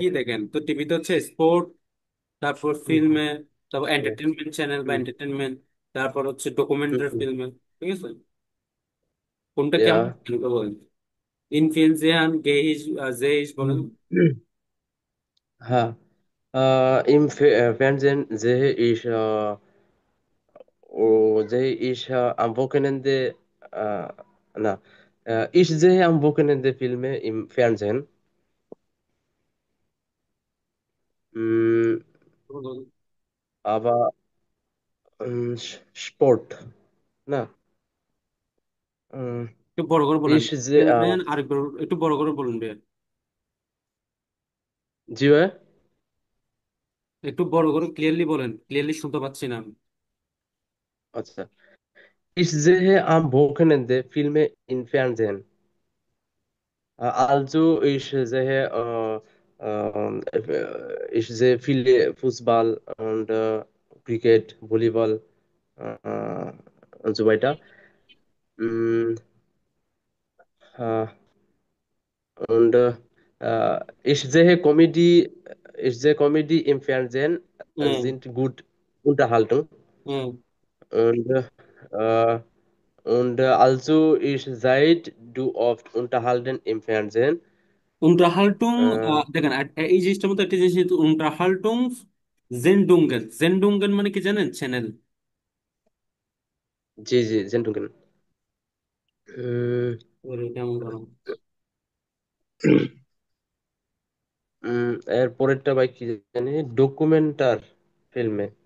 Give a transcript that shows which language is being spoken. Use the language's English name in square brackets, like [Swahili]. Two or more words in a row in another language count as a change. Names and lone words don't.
[Bangla] কি দেখেন? তো টিভিতে হচ্ছে স্পোর্ট, তারপর হুম হুম ফিল্মে, তারপর হুম এন্টারটেনমেন্ট চ্যানেল বা হুম এন্টারটেনমেন্ট, তারপর হচ্ছে ডকুমেন্টারি হুম, ফিল্মে। ঠিক আছে, কোনটা ইয়া কেমন বলেন? ইনফ্লুয়েন্সিয়ান, গেইশ, জেইশ বলেন। [German] হ্যাঁ im Fernsehen sehe ich am Wochenende na ich sehe am Wochenende Filme im Fernsehen. Mm, aber Sport. Na, mm, [Bangla] একটু বড় করে বলেন, [German] ich sehe [Bangla] বলবেন আর একটু বড় করে বলুন ভাইয়া। জি ভাই? একটু বড় করে ক্লিয়ারলি বলেন, ক্লিয়ারলি শুনতে পাচ্ছি না আমি। আচ্ছা, [German] ich sehe am Wochenende Filme im Fernsehen. Ich sehe viele Fußball und Cricket, Volleyball äh, und so weiter. Mm, äh, und ich sehe Comedy im Fernsehen, হুম, sind gut Unterhaltung. হুম। Und, also ich seid du oft unterhalten im Fernsehen. উন্টারহাল্টুং, Äh, [Bangla] দেখেন এই জিনিসটার মধ্যে একটা জিনিস, [German] Unterhaltung Sendungen. [Bangla] জেন্ডুঙ্গেন মানে কি জানেন? চ্যানেল। জি জি Sendungen. উম, ওরে কেমন গরম। এর পরেরটা ভাই কি জানি [German] Dokumentar Filme.